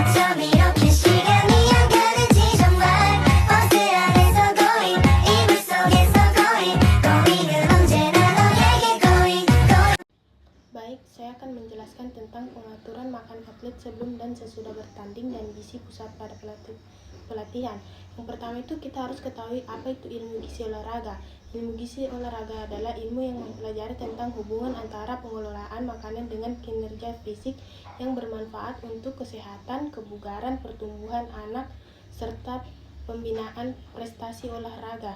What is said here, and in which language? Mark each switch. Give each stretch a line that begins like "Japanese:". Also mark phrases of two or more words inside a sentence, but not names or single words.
Korean: 밤 이렇게 시간이 안 가는지 정말 버스 안에서 going 이불 속에서 going은 언제나 너에게 going.
Indonesian: Baik, saya akan menjelaskan tentang pengaturan makan atlet sebelum dan sesudah bertanding dan gizi pusat pada pelatihan. Yang pertama itu kita harus ketahui apa itu ilmu gizi olahraga. Ilmu gizi olahraga adalah ilmu yang mempelajari tentang hubungan antara pengelolaan makanan dengan kinerja fisik yang bermanfaat untuk kesehatan, kebugaran, pertumbuhan anak, serta pembinaan prestasi olahraga.